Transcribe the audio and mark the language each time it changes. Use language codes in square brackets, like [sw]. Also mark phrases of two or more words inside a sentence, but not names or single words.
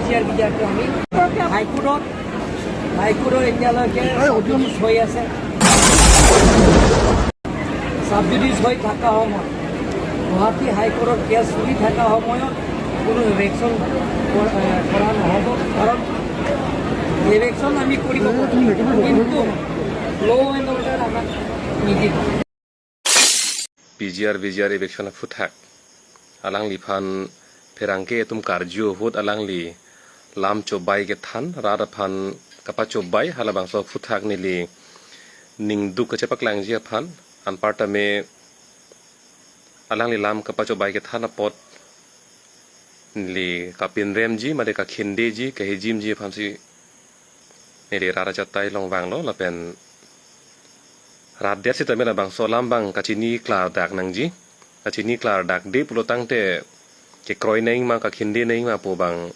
[as] বিজিআৰ বিজিআৰটো আমি হাইকোৰ্টৰ এতিয়ালৈকে জুডিচ হৈ আছে চাব জুডিচ হৈ থকা সময়ত গুৱাহাটী হাইকোৰ্টৰ কেছ চলি থকা সময়ত কোনো ইলেকশ্যন কৰা নহ'ব কাৰণ ইলেকশ্যন আমি কৰিব কিন্তু [en] law and order [as] আমাক নিদিব [mjw] BGR election futhak alang li phan pherangke tum karju hut alang li lam chobai ke than rada phan kapa chobai halabang so futhak ni li ning du ka chepak lang ji phan an parta me alang li lam kapa chobai ke than pot li kapin rem ji made ka khinde ji ka hejim ji phan si ne le rada chatai long wang lo la pen raat dia si tamela bang solam bang kachini klar dak nangji kachini klar dak de pulo tangte ke kroi nei ma ka khinde nei ma po bang